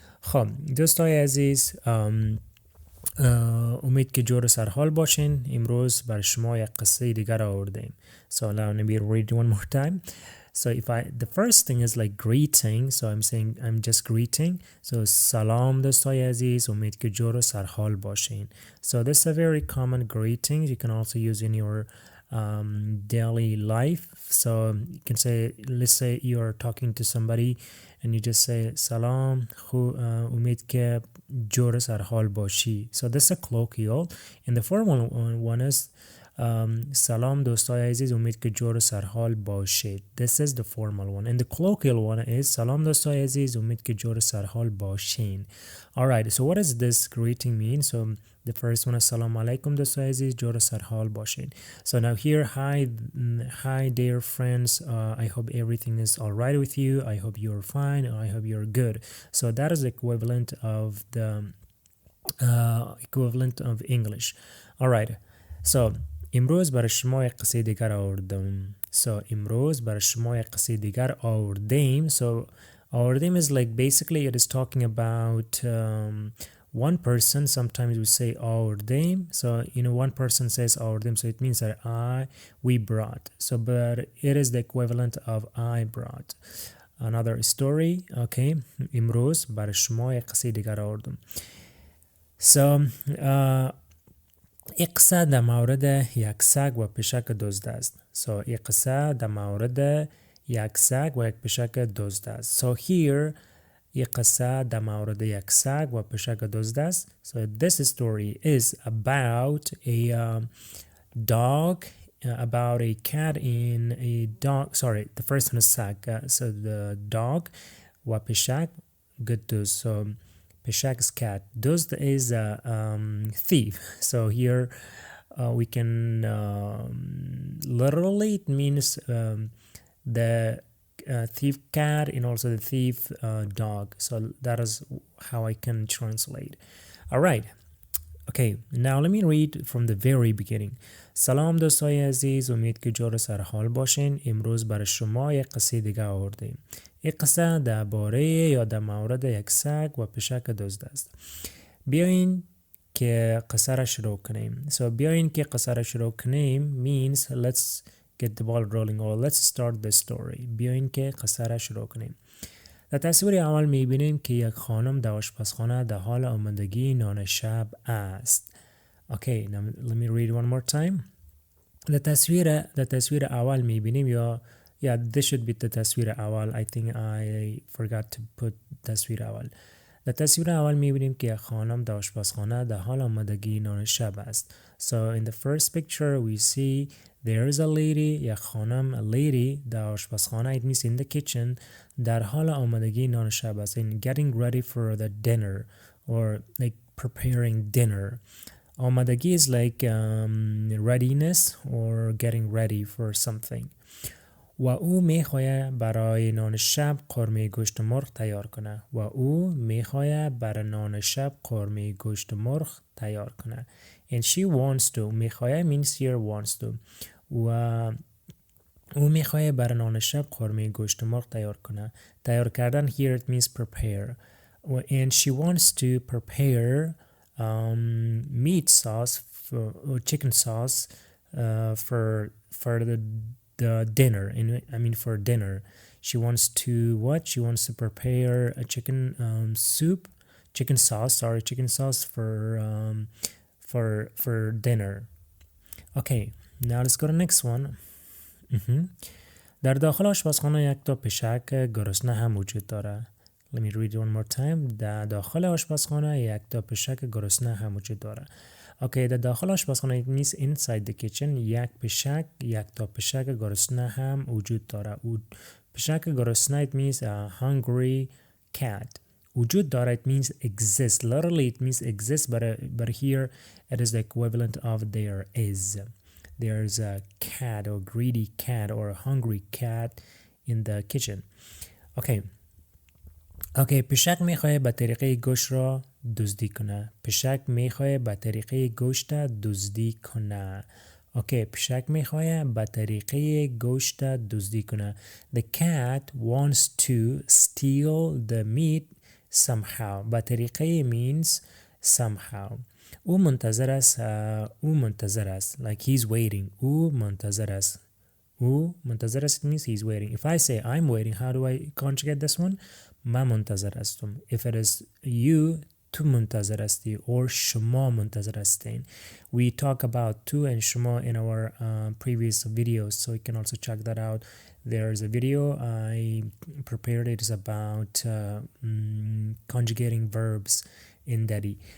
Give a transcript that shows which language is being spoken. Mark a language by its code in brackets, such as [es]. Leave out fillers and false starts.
[fa] خب دوستای عزیز، امید که جور سر حال باشین. امروز بر شما یک قصه دیگر آوردیم. [en] So let me read one more time. So the first thing is like greeting. So I'm saying I'm just greeting. [fa] So سلام دوستای عزیز، امید که جور سر حال باشین. [en] So this is a very common greeting. You can also use in your daily life. So you can say, let's say you're talking to somebody and you just say [fa] salam, umid ke jor sar hal bashi. [en] So this is a colloquial, and the formal one is [fa] salam dostay aziz, umid ke jor sar hal bashid. [en] This is the formal one, and the colloquial one is [fa] salam dostay aziz, umid ke jor sar hal bashin. [en] All right, so what does this greeting mean? So the first one is [fa] salam alaikum dostay aziz, jor sar hal bashin. [en] So now here, hi dear friends, I hope everything is all right with you. I hope you're fine. I hope you're good. So that is the equivalent of the equivalent of English. All right. [fa] So امروز برای شما یک قصه دیگر آوردم. So امروز برای شما یک قصه دیگر آوردیم. [en] So آوردیم is like basically it is talking about one person. Sometimes we say آوردیم. So one person says آوردیم, so it means that we brought. So but it is the equivalent of I brought. Another story. Okay. [fa] امروز برای شما یک قصه دیگر آوردم. [en] So [fa] این قصه در مورد یک سگ و پشک دزد است. [en] So [fa] این قصه در مورد یک سگ و یک پشک دزد است. [en] So here [fa] این قصه در مورد یک سگ و پشک دزد است. [en] So this story is about a dog, about a cat and a dog. Sorry, the first one is sag. So the dog [fa] و پشک دزد. [en] So Peshak is cat. Duzd is a thief. So here we can literally it means the thief cat and also the thief dog. So that is how I can translate. All right. Okay, now let me read from the very beginning. [fa] سلام دوستای عزیز، امید که جور سر حال باشین. امروز برای شما یک قصه دیگه آوردیم. این قصه درباره یا در مورد یک سگ و پشک دزد است. بیاین که قصه را شروع کنیم. [en] So [fa] بیاین که قصه را شروع کنیم [en] means let's get the ball rolling or let's start the story. [fa] بیاین که قصه را شروع کنیم. در تصویر اول میبینیم که یک خانم در آشپزخانه در حال آمادگی نان شب است. [en] Okay, now let me read one more time. [fa] در تصویر اول میبینیم یا [en] this should be the [fa] تصویر اول. [en] I think I forgot to put تصویر اول. [fa] در تصویر اول میبینیم که یک خانم در آشپزخانه در حال آمادگی نان شب است. [en] So in the first picture we see there is a lady, [fa] یک خانم, [en] a lady [fa] در آشپزخانه, [en] it means in the kitchen, [fa] در حال آمادگی نان شب است, [en] in getting ready for the dinner or like preparing dinner. آمادگی is like readiness or getting ready for something. [fa] و او میخواهد برای نان شب قرمه گوشت مرغ تیار کنه. و او میخواهد برای نان شب قرمه گوشت مرغ تیار کنه. [en] And she wants to. میخواهد means here wants to. [fa] و او میخواهد برای نان شب قرمه گوشت مرغ تیار کنه. تیار کردن [en] here it means prepare. And she wants to prepare meat sauce or chicken sauce for the dinner. I mean for dinner. She wants to what? She wants to prepare a chicken chicken sauce for dinner. Okay, now let's go to the next one. [fa] در داخل آشپزخانه یک تا پشک گرسنه هم وجود داره. [en] Let me read it one more time. [fa] در داخل آشپزخانه یک تا پشک گرسنه هم وجود داره. [en] Okay, [fa] در داخل آشپزخانه [en] it means inside the kitchen. [fa] یک تا پشک گرسنه هم وجود داره. پشک گرسنه [en] it means a hungry cat. [fa] وجود داره [en] it means exist. Literally it means exist, but here it is the equivalent of there is. There's a cat or greedy cat or a hungry cat in the kitchen. [fa] Okay, پشک میخواه به طریقه گوشت را دزدی کنه. پشک میخواه به طریقه گوشت دزدی کنه. Okay, پشک میخواه به طریقه گوشت دزدی کنه. [en] The cat wants to steal the meat somehow. [fa] به طریقه [en] means somehow. [fa] او منتظر است. [en] Like he's waiting. [fa] او منتظر است. [en] it means he's waiting. If I say I'm waiting, how do I conjugate this one? [fa] من منتظر هستم. [en] If it is you, [fa] تو منتظر هستی [en] or [fa] شما منتظر هستین. [en] We talk about تو and شما in our previous videos, so you can also check that out. There's a video I prepared. It is about conjugating verbs in Dari.